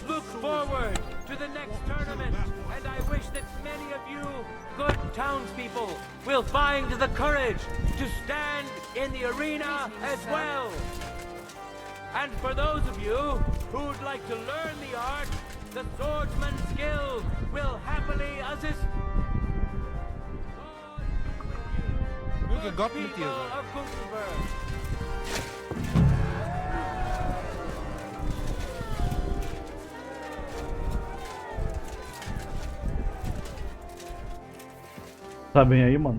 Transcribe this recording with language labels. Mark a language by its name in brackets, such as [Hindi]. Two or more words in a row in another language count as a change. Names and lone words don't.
[English] Look forward to the next tournament, and I wish that many of you good townspeople will find the courage to stand in the arena as well. And for those of you who'd like to learn the art, the Swordsman's Guild will happily assist. [German] Möge Gott mit dir [English] People [German] sein. [English] of Gutenberg. [Portuguese] Tá bem aí, mano?